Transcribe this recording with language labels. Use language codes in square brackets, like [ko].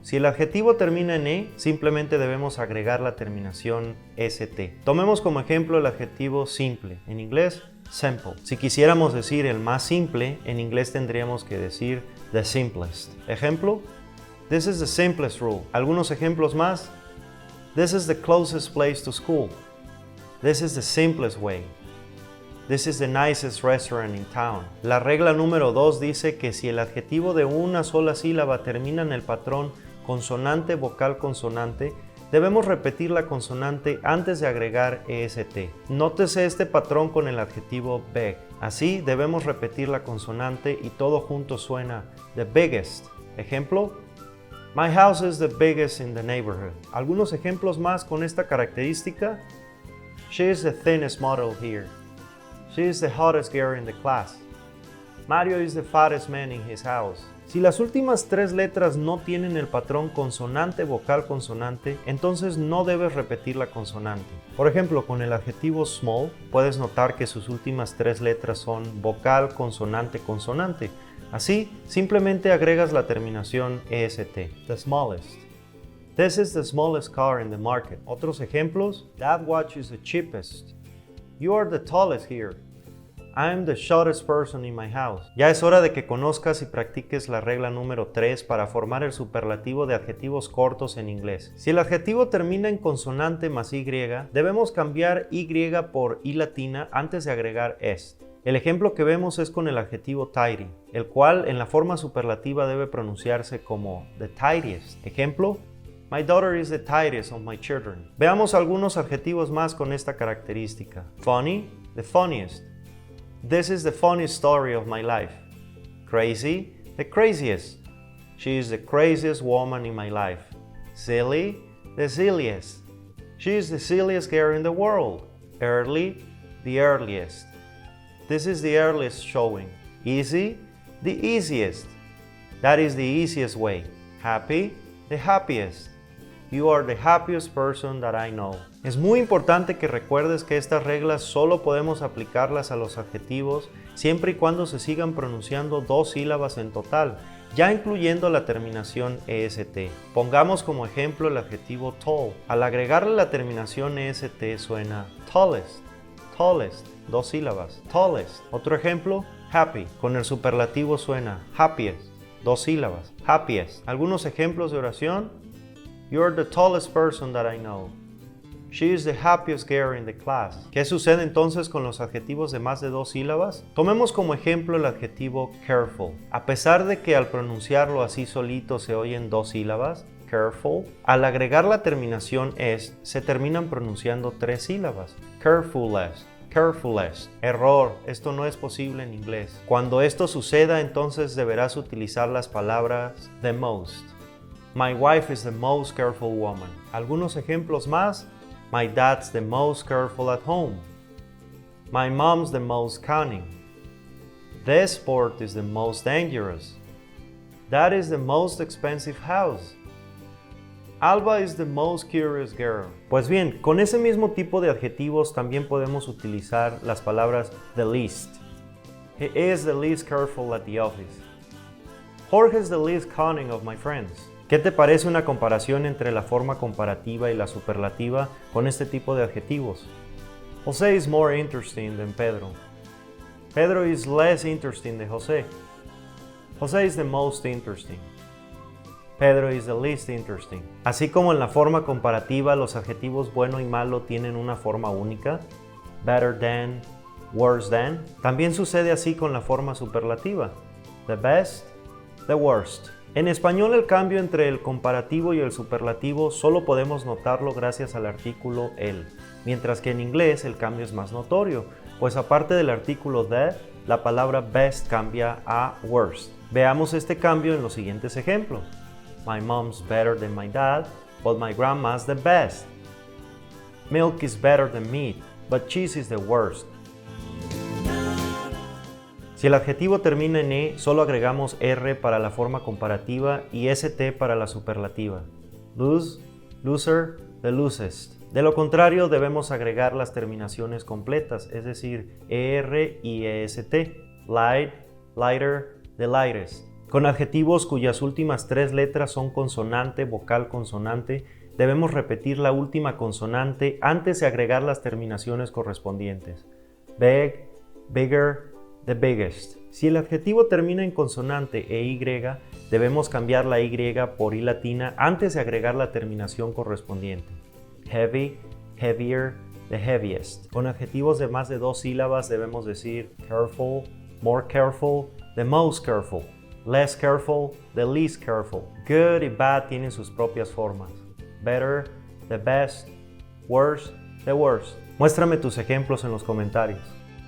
[es] Si el adjetivo termina en E, simplemente debemos agregar la terminación ST. Tomemos como ejemplo el adjetivo simple, en inglés simple. Si quisiéramos decir el más simple, en inglés tendríamos que decir the simplest. Ejemplo, [en] this is the simplest rule. [es] Algunos ejemplos más. [en] This is the closest place to school. This is the simplest way. This is the nicest restaurant in town. [es] La regla número 2 dice que si el adjetivo de una sola sílaba termina en el patrón consonante, vocal, consonante, debemos repetir la consonante antes de agregar EST. Nótese este patrón con el adjetivo big. Así debemos repetir la consonante y todo junto suena the biggest. Ejemplo, [en] my house is the biggest in the neighborhood. [es] Algunos ejemplos más con esta característica. [en] She is the thinnest model here. She is the hottest girl in the class. Mario is the fattest man in his house. [es] Si las últimas tres letras no tienen el patrón consonante, vocal, consonante, entonces no debes repetir la consonante. Por ejemplo, con el adjetivo small, puedes notar que sus últimas tres letras son vocal, consonante, consonante. Así, simplemente agregas la terminación EST. [en] The smallest. This is the smallest car in the market. [es] Otros ejemplos. [en] That watch is the cheapest. You are the tallest here. I am the shortest person in my house. [es] Ya es hora de que conozcas y practiques la regla número 3 para formar el superlativo de adjetivos cortos en inglés. Si el adjetivo termina en consonante más Y, debemos cambiar Y por I latina antes de agregar est. El ejemplo que vemos es con el adjetivo tidy, el cual en la forma superlativa debe pronunciarse como the tidiest. Ejemplo, my daughter is the tidiest of my children. Veamos algunos adjetivos más con esta característica. [en] Funny, the funniest. This is the funniest story of my life. Crazy, the craziest. She is the craziest woman in my life. Silly, the silliest. She is the silliest girl in the world. Early, the earliest. This is the earliest showing. Easy, the easiest. That is the easiest way. Happy, the happiest. You are the happiest person that I know. [es] Es muy importante que recuerdes que estas reglas solo podemos aplicarlas a los adjetivos siempre y cuando se sigan pronunciando dos sílabas en total, ya incluyendo la terminación EST. Pongamos como ejemplo el adjetivo tall. Al agregarle la terminación EST suena tallest, tallest, dos sílabas, tallest. Otro ejemplo, happy. Con el superlativo suena happiest, dos sílabas, happiest. Algunos ejemplos de oración. [en] You're the tallest person that I know. She is the happiest girl in the class. [es] ¿Qué sucede entonces con los adjetivos de más de dos sílabas? Tomemos como ejemplo el adjetivo careful. A pesar de que al pronunciarlo así solito se oyen dos sílabas, careful, al agregar la terminación est, se terminan pronunciando 3 sílabas. [en] Carefulest, carefulest. [es] Error, esto no es posible en inglés. Cuando esto suceda, entonces deberás utilizar las palabras the most. [en] My wife is the most careful woman. [es] Algunos ejemplos más. [en] My dad's the most careful at home. My mom's the most cunning. This sport is the most dangerous. That is the most expensive house. Alba is the most curious girl. [es] Pues bien, con ese mismo tipo de adjetivos también podemos utilizar las palabras the least. [en] He is the least careful at the office. Jorge is the least cunning of my friends. [es] ¿Qué te parece una comparación entre la forma comparativa y la superlativa con este tipo de adjetivos? [en] José is more interesting than Pedro. Pedro is less interesting than José. José is the most interesting. Pedro is the least interesting. [es] Así como en la forma comparativa los adjetivos bueno y malo tienen una forma única, better than, worse than, también sucede así con la forma superlativa, the best, the worst. En español el cambio entre el comparativo y el superlativo solo podemos notarlo gracias al artículo el, mientras que en inglés el cambio es más notorio, pues aparte del artículo the, la palabra best cambia a worst. Veamos este cambio en los siguientes ejemplos. [en] My mom's better than my dad, but my grandma's the best. Milk is better than meat, but cheese is the worst. [es] Si el adjetivo termina en e, solo agregamos r para la forma comparativa y st para la superlativa. [en] Lose, loser, the loosest. [es] De lo contrario, debemos agregar las terminaciones completas, es decir, er y est. [en] Light, lighter, the lightest. [es] Con adjetivos cuyas últimas 3 letras son consonante, vocal, consonante, debemos repetir la última consonante antes de agregar las terminaciones correspondientes. [en] Big, bigger, the biggest. [es] Si el adjetivo termina en consonante e y, debemos cambiar la y por i latina antes de agregar la terminación correspondiente. [en] Heavy, heavier, the heaviest. [es] Con adjetivos de más de 2 sílabas debemos decir [en] careful, more careful, the most careful. Less careful, the least careful. [es] Good y bad tienen sus propias formas. [en] Better, the best, worse, the worst. [es] Muéstrame tus ejemplos en los comentarios.